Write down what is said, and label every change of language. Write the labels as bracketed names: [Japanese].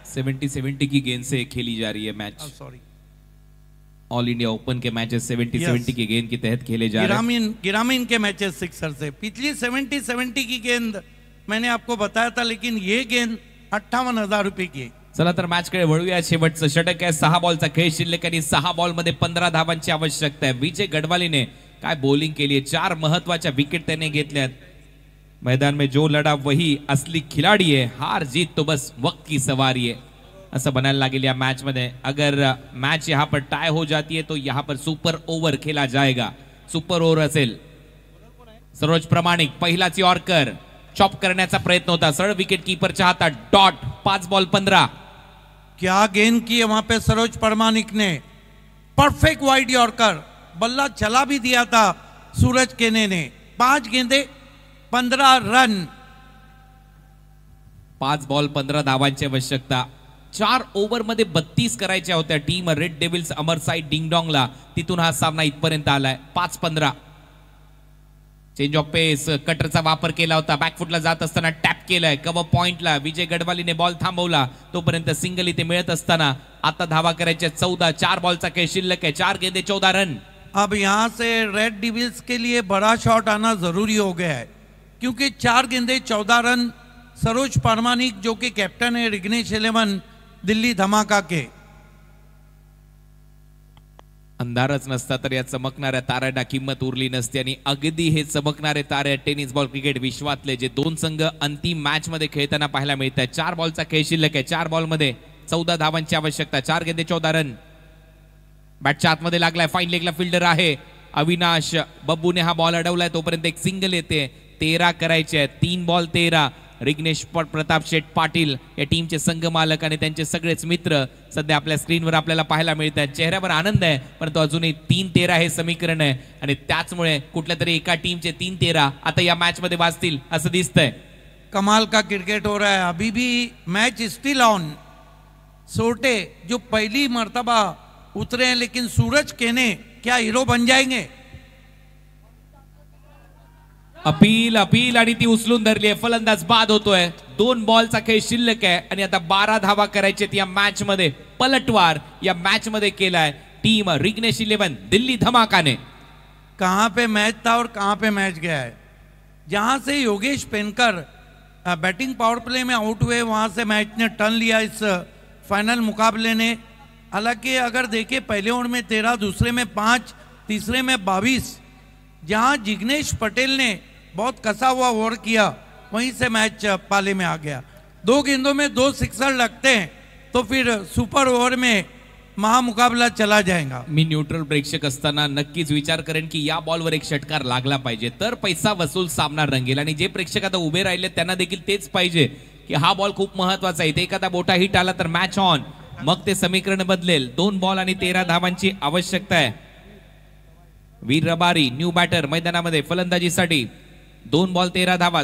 [Hindi] 70-70 की गेंद से खेली जा रही है match. [English] sorry, [Hindi] all India open के मैचेस 70-70 की गेंद के तहत खेले जा रहे हैं. गिरामीन के मैचेस सिक्सर से. पिछली 70-70 की गेंद मैंने आपको बताया था, लेकिन ये गेंद 58,000 रुपए की है. [Marathi] चला तर मॅच कडे वळूया. शेवटचं षटक आहे. 6 बॉलचा खेळ शिल्लक आणि 6 बॉल मध्ये 15 धावांची आवश्यकता आहे. विजय गडवालीने काय बॉलिंग केली आहे. 4 महत्वाच्या विकेट त्याने घेतल्यात. [Hindi] मैदान में जो लड़ा वही असली खिलाड़ी है. हार जीत तो बस वक्त की सवारी है, ऐसा बनाने लागेल या मैच में. अगर मैच यहाँ पर टाई हो जाती है तो यहाँ पर सुपर ओव्हर खेला जाएगा. [Marathi] सुपर ओव्हर असेल. सरोज प्रमाणिक पहिलाच यॉर्कर. चॉप करण्याचा प्रयत्न होता. सरळ विकेट कीपरच्या हातात. डॉट. 5 बॉल 15. [Hindi] क्या गेंद की है वहां पे सरोज प्रमाणिक ने. Perfect wide yorker. बल्ला चला भी दिया था सूरज केने ने. 5 गेंदे 15 रन. [Marathi] 5 बॉल 15 धावांची आवश्यकता. 4 ओव्हर मध्ये 32 करायच्या होत्या टीम रेड डेव्हिल्स अमर साइड डिंग डोंगला. तिथून हा सामना इथपर्यंत आलाय. 5-15. चेंज ऑफ पेस, कटरचा वापर केला होता, बॅकफुटला जात असताना टॅप केलाय, कव्हर पॉइंटला विजय गडवालीने बॉल थांबवला, तोपर्यंत सिंगल इथे मिळत असताना आता धावा करायच्या 14, 4 बॉलचा खेळ शिल्लक आहे, [Hindi] 4 गेंदे 14 रन। अब यहाँ से रेड डिविल्स के लिए बड़ा शॉट आना जरूरी हो गया है, क्योंकि 4 गेंदे 14 रन। सरोज परमानिक जो कि कैप्टन है रिग्नेश 11 दिल्ली धमाका के। [Marathi] अंधारच नसता तर या चमकणाऱ्या ताऱ्यांना किंमत उरली नसती आणि अगदी हे चमकणारे तारे टेनिस बॉल क्रिकेट विश्वातले जे 2 संघ अंतिम मॅच मध्ये खेळताना पाहायला मिळतात। 4 बॉलचा खेळ शिल्लक आहे, 4 बॉल मध्ये 14 धावांची आवश्यकता, [Hindi] 4 गेंदे 14 रन। [Marathi] बॅटच्या आतमध्ये लागलाय, फाईन लेगला फिल्डर आहे अविनाश बब्बूने हा बॉल अडवलाय, तोपर्यंत एक सिंगल येते, 13 करायचे आहेत, 3 बॉल 13। रिग्नेश प्रताप शेठ पाटील या टीमचे संघ मालक आणि त्यांचे सगळेच मित्र सध्या आपल्या स्क्रीनवर आपल्याला पाहायला मिळतात। चेहऱ्यावर आनंद आहे, परंतु अजूनही 3-13 हे समीकरण आहे आणि त्याचमुळे कुठल्या तरी एका टीमचे 3-13 आता या मॅच मध्ये वाजतील असं दिसतंय। [Hindi] कमाल का क्रिकेट हो रहा है, अभी भी मैच स्टिल ऑन। सोटे जो पहली मर्तबा उतरे हैं, लेकिन सूरज केने क्या हीरो बन जाएंगे? [Marathi] अपील अपील आणि ती उचलून धरली आहे, फलंदाज बाद होतोय। 2 बॉलचा खेळ शिल्लक आहे आणि आता 12 धावा करायचे या मॅच मध्ये। पलटवार या मॅच मध्ये केलाय टीम रिग्नेश 11 दिल्ली धमाका ने। [Hindi] कहां पे मैच था और कहां पे मैच गया है। जहां से योगेश पेनकर बैटिंग पावर प्ले में आउट हुए, वहां से मैच ने टर्न लिया इस फाइनल मुकाबले ने। हालांकि अगर देखें पहले ओवर में 13, दूसरे में 5, तीसरे में 22, जहां जिग्नेश पटेल ने बहुत कसा हुआ ओवर किया, वहीं से मैच पाले में आ गया। 2 गेंदों में 2 सिक्सर लगते हैं तो फिर सुपर ओवर में महामुकाबला चला जाएगा। [Marathi] मी न्यूट्रल प्रेक्षक असताना नक्कीच विचार करेन की या बॉलवर एक षटकार लागला पाहिजे तर पैसा वसूल सामना रंगेल आणि जे प्रेक्षक आता उभे राहिले त्यांना देखील तेच पाहिजे की हा बॉल खूप महत्वाचा आहे, एखादा मोठा हिट आला तर मॅच ऑन, मग ते समीकरण बदलेल। 2 बॉल आणि 13 धावांची आवश्यकता आहे। वीर रबारी न्यू बॅटर मैदानामध्ये फलंदाजीसाठी, 2 बॉल 13 धावा।